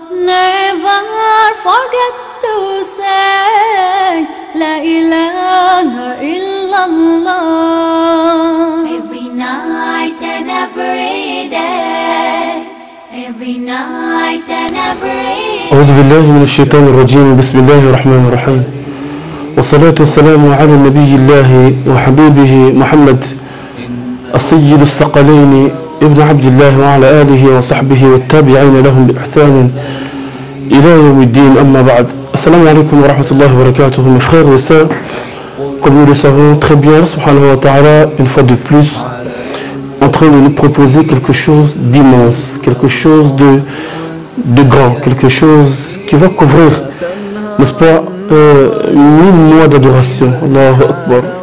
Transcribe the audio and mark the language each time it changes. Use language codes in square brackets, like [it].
[en] Never forget to say La ilaha illallah. Every night and every day, every night and every day. [ar] أعوذ بالله من الشيطان الرجيم. بسم الله الرحمن الرحيم، والصلاة والسلام على نبي الله وحبيبه محمد السيد الثقلين ابن عبد الله وعلى آله وصحبه والتابعين لهم بإحسان إلى يوم الدين. أما بعد. Assalamu alaikum wa rahmatullahi wa barakatuh. [fr] Mes frères et sœurs, comme nous le savons très bien, subhanahu wa ta'ala, une fois de plus, en train de nous proposer quelque chose d'immense, quelque chose de grand, quelque chose qui va couvrir, n'est-ce pas, 1000 mois d'adoration. Allahu Akbar.